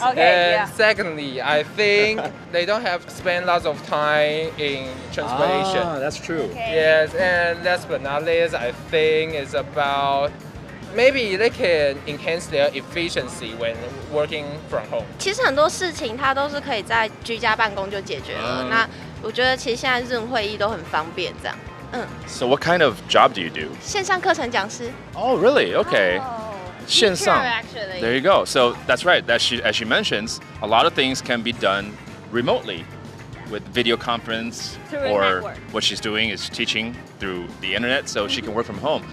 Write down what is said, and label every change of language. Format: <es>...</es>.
<en>And secondly, I think they don't have to spend lots of time in transportation. That's true. Yes, and last but not least, I think it's about maybe they can enhance their efficiency when working from home.</en> <zh>其实很多事情它都是可以在居家办公就解决了。那我觉得其实现在Zoom会议都很方便，这样。</zh> <en>So what kind of job do you do?</en> <zh>线上课程讲师。</zh> <en>Oh, really? Okay. 线上。 Actually. There you go. So that's right. As she mentions, a lot of things can be done remotely with video conference, Through a or network. what she's doing is teaching through the internet, so she can work from home.</en>